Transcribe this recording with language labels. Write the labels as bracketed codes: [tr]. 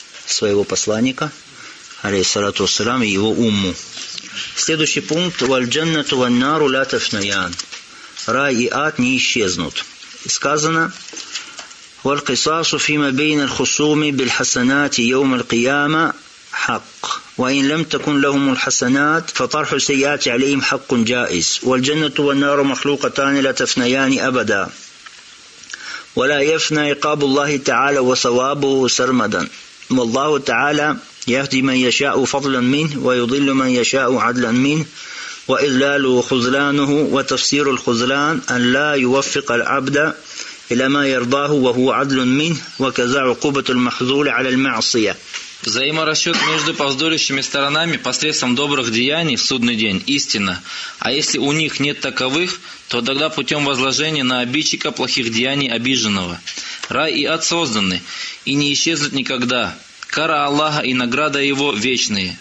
[ru] своего посланника, [ar] алейхиссалату вассалям, [ru] и его умму. Следующий пункт. [ar] «Вальджаннату ваннару ля тафнаян». [ru] Рай и ад не исчезнут. [ar] Сказано: «Валькисасу фима бейна лхусуми бильхасанати йоум алькияма хак». وإن لم تكن لهم الحسنات فطرح السيئات عليهم حق جائز والجنة والنار مخلوقتان لا تفنيان أبدا ولا يفنى عقاب الله تعالى وثوابه سرمدا والله تعالى يهدي من يشاء فضلا منه ويضل من يشاء عدلا منه وإذلال خذلانه وتفسير الخذلان أن لا يوفق العبد إلى ما يرضاه وهو عدل منه وكذا عقوبة المحذول على المعصية. [ru] Взаиморасчет между повздорящими сторонами посредством добрых деяний в судный день – истина. А если у них нет таковых, то тогда путем возложения на обидчика плохих деяний обиженного. Рай и ад созданы и не исчезнут никогда. Кара Аллаха и награда Его вечные.